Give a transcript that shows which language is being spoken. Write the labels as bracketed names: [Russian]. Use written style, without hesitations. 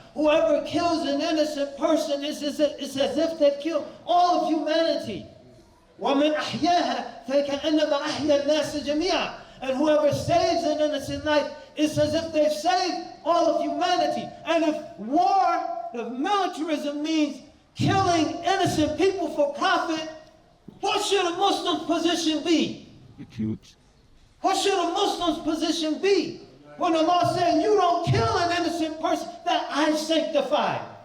[English] Whoever kills an innocent person is as if they've killed all of humanity. [Arabic] ومن أحياها فكأنما أحيا الناس جميعا. [English] And whoever saves an innocent life is as if they've saved all of humanity. And if militarism means killing innocent people for profit, what should a Muslim's position be? What should a Muslim's position be? When Allah said, you don't kill an innocent person that I've sanctified.